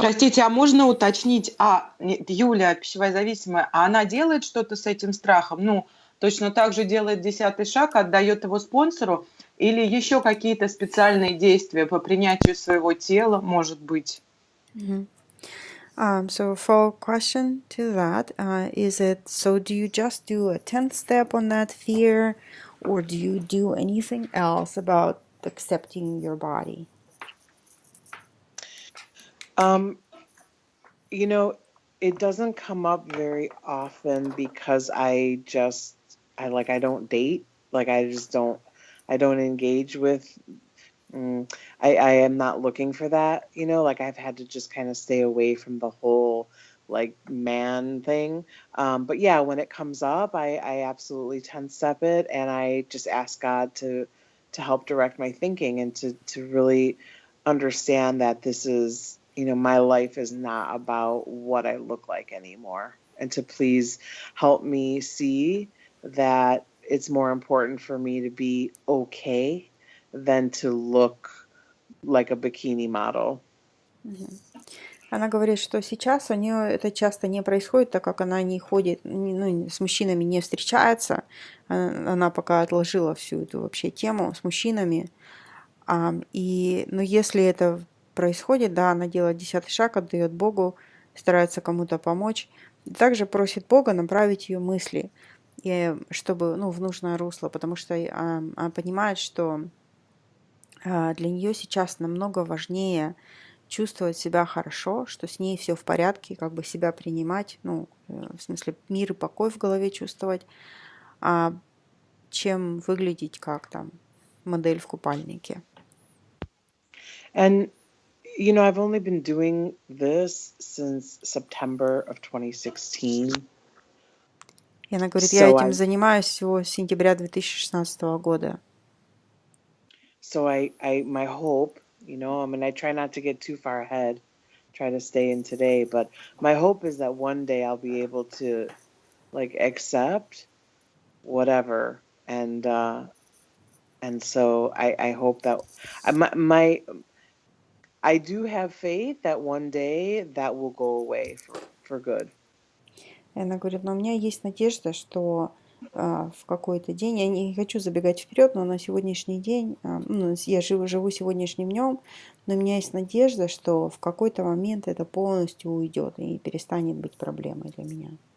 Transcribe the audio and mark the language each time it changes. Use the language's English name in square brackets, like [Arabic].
[Russian] Простите, а можно уточнить, Юля, пищевая зависимая, а она делает что-то с этим страхом? Ну, точно так же делает 10-й шаг, отдает его спонсору, или еще какие-то специальные действия по принятию своего тела, может быть? [English] So follow question to that, do you just do a 10th step on that fear, or do you do anything else about accepting your body? You know, it doesn't come up very often because I don't date. Like I don't engage with, I am not looking for that, you know, like I've had to just kind of stay away from the whole like man thing. But yeah, when it comes up, I absolutely 10-step it, and I just ask God to help direct my thinking and to really understand that this is, you know, my life is not about what I look like anymore, and to please help me see that it's more important for me to be okay than to look like a bikini model. [Russian] Она говорит, что сейчас у нее это часто не происходит, так как она не ходит, с мужчинами не встречается. Она пока отложила всю эту вообще тему с мужчинами. Но если это происходит, да, она делает 10-й шаг, отдает Богу, старается кому-то помочь. И также просит Бога направить ее мысли, чтобы, в нужное русло, потому что она понимает, что для нее сейчас намного важнее чувствовать себя хорошо, что с ней все в порядке, как бы себя принимать, в смысле мир и покой в голове чувствовать, чем выглядеть как там модель в купальнике. [English] And, you know, I've only been doing this since September of 2016. [Russian] И она говорит, я этим занимаюсь всего с сентября 2016 года. [English] So my hope, you know, I mean, I try not to get too far ahead, try to stay in today, but my hope is that one day I'll be able to like accept whatever. And so I hope that I do have faith that one day that will go away for good. [Russian] И она говорит, но у меня есть надежда, что в какой-то день, я не хочу забегать вперед, но на сегодняшний день, я живу сегодняшним днем, но у меня есть надежда, что в какой-то момент это полностью уйдет и перестанет быть проблемой для меня.